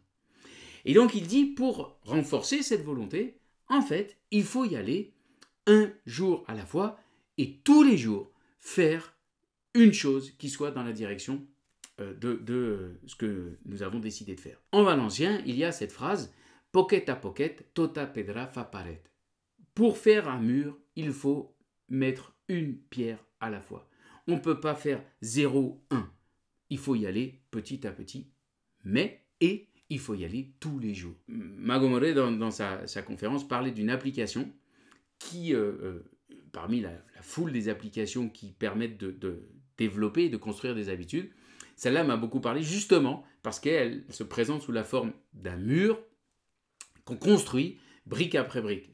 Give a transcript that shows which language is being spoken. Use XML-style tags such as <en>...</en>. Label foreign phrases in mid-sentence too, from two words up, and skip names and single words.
<fr>Et donc il dit, pour renforcer cette volonté, en fait, il faut y aller un jour à la fois et tous les jours faire une chose qui soit dans la direction de ce que nous avons décidé de faire. En valencien, il y a cette phrase «</fr> <ca>Poquet a poquet, tota pedra fa paret ».</ca> <fr>Pour faire un mur, il faut mettre une pierre à la fois. On ne peut pas faire 0, 1. Il faut y aller petit à petit, mais il faut y aller tous les jours. Magomore, dans sa conférence, parlait d'une application qui, parmi la foule des applications qui permettent de développer et de construire des habitudes, celle-là m'a beaucoup parlé justement parce qu'elle se présente sous la forme d'un mur qu'on construit brique après brique.</fr>